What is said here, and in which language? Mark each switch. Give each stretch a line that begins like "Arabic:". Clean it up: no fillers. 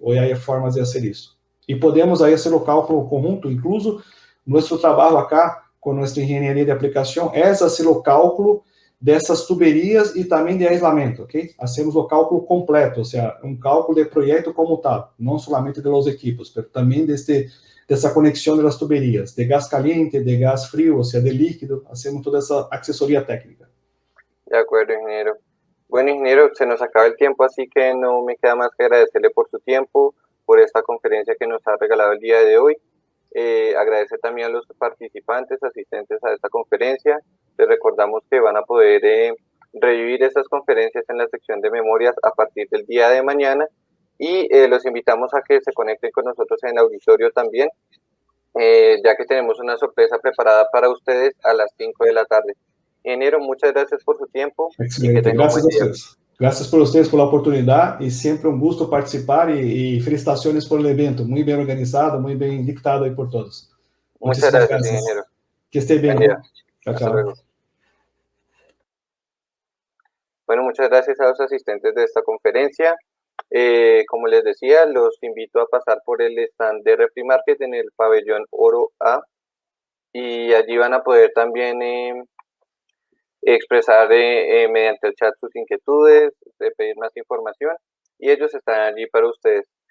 Portuguese: Ou aí é formas de fazer isso. E podemos aí fazer o cálculo conjunto, incluso nosso trabalho acá, com nossa engenharia de aplicação, é fazer o cálculo dessas tuberias e também de aislamento, ok? Hacemos o cálculo completo, ou seja, um cálculo de projeto como tal, não somente de los equipos, mas também dessa conexão das tuberias, de gás caliente, de gás frio, ou seja, de líquido, hacemos toda essa assessoria técnica.
Spanish: De acuerdo, ingeniero. Bueno, ingeniero, se nos acaba el tiempo, así que no me queda más que agradecerle por su tiempo, por esta conferencia que nos ha regalado el día de hoy. Agradecer también a los participantes, asistentes a esta conferencia. Les recordamos que van a poder revivir estas conferencias en la sección de memorias a partir del día de mañana y los invitamos a que se conecten con nosotros en el auditorio también, ya que tenemos una sorpresa preparada para ustedes a las 5 de la tarde. Ingeniero, muchas gracias por su tiempo.
Portuguese: Excelente, graças a vocês. Graças por vocês pela oportunidade e sempre um gosto participar e felicitações por el evento, muito bem organizado, muito bem dictado aí por todos.
Spanish: Muchas gracias, ingeniero.
Portuguese: Que esté bem. Tchau, tchau.
Spanish: Bueno, muchas gracias a los asistentes de esta conferencia. Como les decía, los invito a pasar por el stand de RefriMarket en el pabellón Oro A y allí van a poder también expresar mediante el chat sus inquietudes, pedir más información y ellos están allí para ustedes.